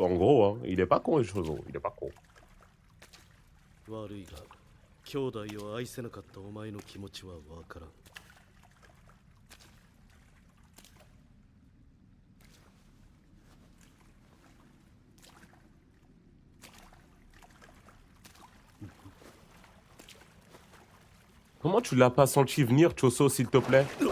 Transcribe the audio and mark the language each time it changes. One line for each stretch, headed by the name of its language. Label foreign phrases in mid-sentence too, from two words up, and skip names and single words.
French: En gros, hein. Il est pas con, les choses. Il est pas con.
Japanese: 悪いが、兄弟を愛せなかったお前の気持ちはわからん。
French: Comment tu l'as pas senti venir, Choso, s'il te plaît?